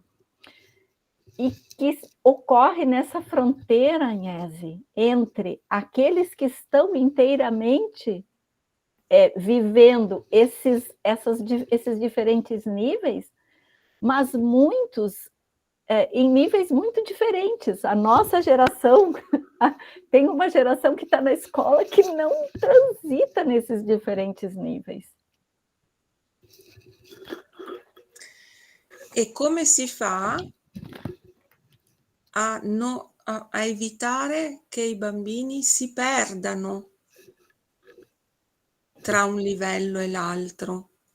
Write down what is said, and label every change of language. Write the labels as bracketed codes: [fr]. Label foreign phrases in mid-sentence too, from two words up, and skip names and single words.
[pt] E que ocorre nessa fronteira, Agnese, entre aqueles que estão inteiramente vivendo esses diferentes níveis, mas muitos em níveis muito diferentes. A nossa geração tem uma geração que está na escola que não transita nesses diferentes níveis. [it] E come si fa a evitare che i bambini si perdano tra un livello e l'altro?